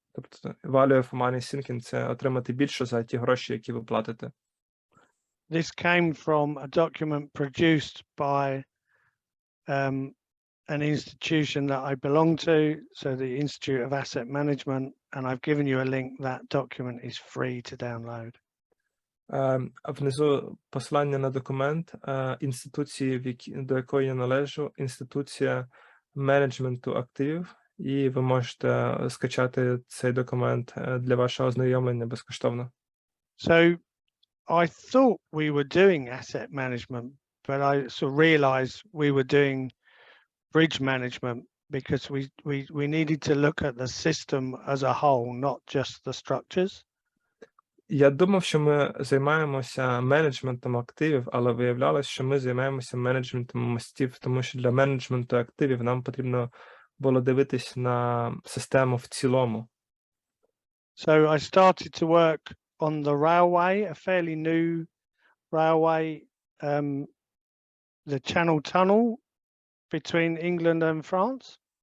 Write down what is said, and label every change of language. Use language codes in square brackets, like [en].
[uk] Тобто [en] value for money thinking [uk] – це отримати більше за ті гроші, які ви платите. [en] This came from a document produced by an institution that I belong to, so the Institute of Asset Management, and I've given you a link. That document is free to download. [uk] Внизу посилання на документ інституції, до якої я належу, інституція менеджменту активів, і ви можете скачати цей документ для вашого ознайомлення безкоштовно. [en] So I thought we were doing asset management, but I sort of realized we were doing bridge management because we needed to look at the system as a whole, not just the structures. [uk] Я думав, що ми займаємося менеджментом активів, але виявлялось, що ми займаємося менеджментом мостів, тому що для менеджменту активів нам потрібно було дивитись на систему в цілому. [en] So I started to work on the railway, a fairly new railway, the Channel Tunnel between England and France.